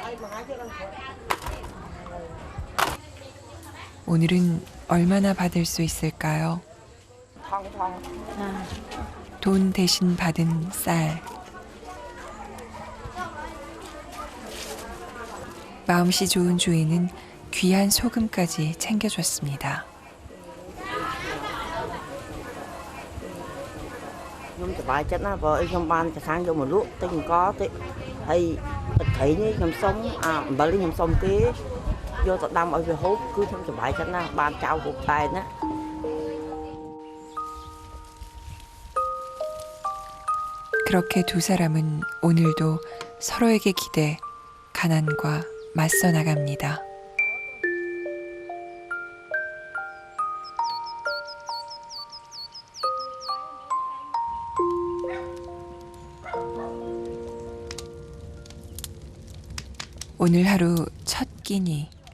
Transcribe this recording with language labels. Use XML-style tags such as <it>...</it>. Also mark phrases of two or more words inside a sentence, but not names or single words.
<ko>오늘은 얼마나 받을 수 있을까요? 돈 대신 받은 쌀. 마음씨 좋은 주인은 귀한 소금까지 챙겨줬습니다.</ko> <km>ខ្ញុំសប្បាយចិត្តណាស់បើអីខ្ញុំបានចាសាំងយកមកលក់ទិញអង្គតិចហើយទឹកត្រីនេះខ្ញុំសុំអាអំបិលនេះខ្ញុំសុំគេយកទៅដាំឲ្យវាហូបគឺខ្ញុំសប្បាយចិត្តណាស់បានចៅហូបតែណា</km> <ko>그렇게 두 사람은 오늘도 서로에게 기대 가난과 맞서 나갑니다. 오늘 하루 첫 끼니.</ko>